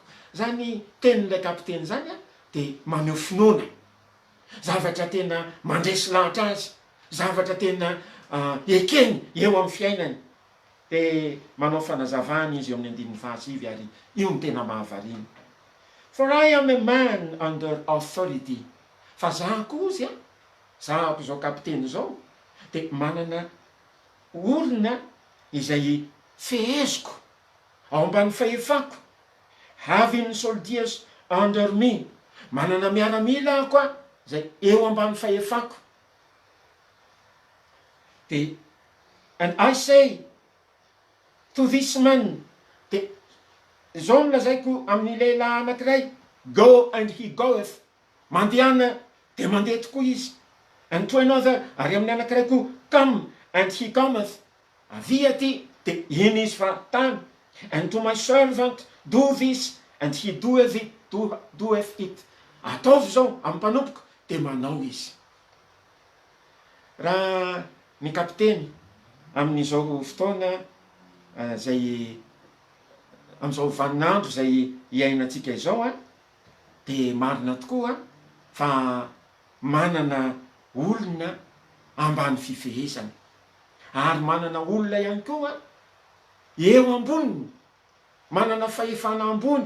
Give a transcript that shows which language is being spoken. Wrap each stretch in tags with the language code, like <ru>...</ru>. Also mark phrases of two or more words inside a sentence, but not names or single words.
<mg>Zany tenin'ilay kapiteny zany a, dia maneho finoana, zavatra tena mandresy lahatra azy, zavatra tena ekeny eo amin'ny fiainany. Dia manao fanazavany izy eo amin'ny 5 ary io ny tena mahavariana.</mg> <en>For I am a man under authority.</en> <mg>Fa zahako ozy a, zahako zao kapiteny zao, dia manana olona izay feheziko ao ambany fahefako.</mg> <en>Having soldiers under me.</en> <mg>Manana miaramila ako a, zay eo ambany fahefako. Dia,</mg> <en>and I say to this man,</en> <mg>dia zao nolazaiko amin'ny lehilahy anankiray,</mg> <en>go and he goeth.</en> <mg>Mandehana dia mandeha tokoa izy.</mg> <en>And to another,</en> <mg>ary amin'ny anankiray koa,</mg> <en>come and he cometh.</en> <mg>Avy aty, dia iny izy fa tany.</mg> <en>And to my servant, do this, and he doeth it.</en> <mg>Ataovy zao amin'ny mpanompoko, dia manao izy. Raha ny kapiteny amin'izao fotoana zay amin'izao vaninandro zay iainantsika izao a, dia marina tokoa fa manana olona ambany fifehezana, ary manana olona ihany koa eo amboniny, manana fahefana ambony.</mg>